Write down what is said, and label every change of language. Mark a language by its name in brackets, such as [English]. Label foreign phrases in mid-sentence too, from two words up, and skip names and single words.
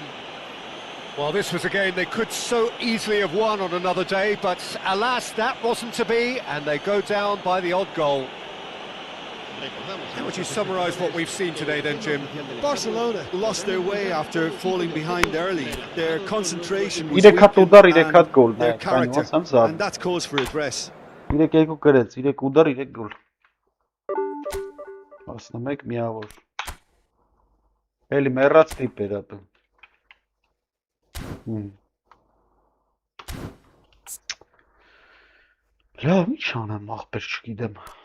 [English] Well, this was a game they could so easily have won on another day, but alas, that wasn't to be, and they go down by the odd goal. How would you summarise what we've seen today then, Jim? Barcelona lost their way after falling behind early. Their concentration was [Armenian] Իրեք հատ ուդար, իրեք [English] weakened, [Armenian] հատ գոլ, [English] and their character, and and that's cause for address. [Armenian] Իրեք երկու գրեց, իրեք ուդար, իրեք գոլ։ 11 միավոր։ Էլի մեռած տիպ էր ապը։ Լավ, ինչ անեմ, ախպեր չգիտեմ։